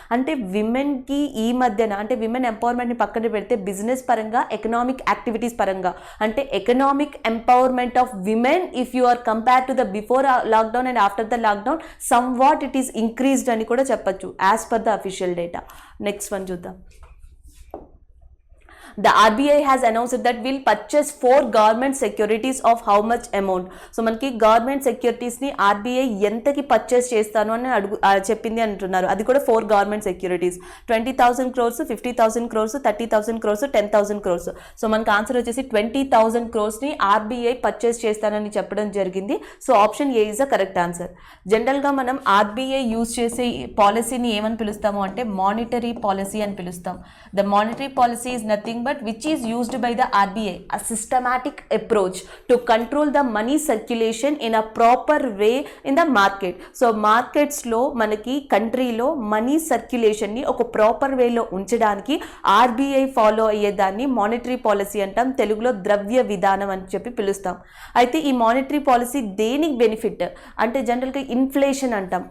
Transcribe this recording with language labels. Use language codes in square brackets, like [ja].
[te] అంటే విమెన్కి ఈ మధ్యన అంటే విమెన్ ఎంపవర్మెంట్ని పక్కన పెడితే బిజినెస్ పరంగా, ఎకనామిక్ యాక్టివిటీస్ పరంగా అంటే [en] economic empowerment of women if you are compare to the before lockdown and after the lockdown somewhat it is increased [te] అని కూడా చెప్పచ్చు [en] As per the official data. [te] Next one చూద్దాం. [en] The RBI has announced that will purchase 4 government securities of how much amount. [te] So మనకి government సెక్యూరిటీస్ని RBI ఎంతకి purchase చేస్తాను అని చెప్పింది అంటున్నారు. అది కూడా 4 government securities, 20,000 crores, 50,000 crores, 30,000 crores, 10,000 crores. So మనకి ఆన్సర్ వచ్చేసి 20,000 crores ఆర్బీఐ పర్చేస్ చేస్తానని చెప్పడం జరిగింది. So option ఏ is the correct answer. జనరల్గా మనం ఆర్బీఐ యూజ్ చేసే పాలసీని ఏమని పిలుస్తాము అంటే మానిటరీ పాలసీ అని పిలుస్తాం. [en] The monetary policy is nothing but which is used by the RBI, a systematic approach to control the money circulation in a proper way in the market. [te] So markets లో మనకి కంట్రీలో money circulation ని ఒక proper వేలో ఉంచడానికి RBI follow అయ్యేదాన్ని monetary policy అంటాం, తెలుగులో ద్రవ్య విధానం అని చెప్పి పిలుస్తాం. అయితే ఈ మానిటరీ పాలసీ దేనికి బెనిఫిట్ అంటే జనరల్గా ఇన్ఫ్లేషన్ అంటాం.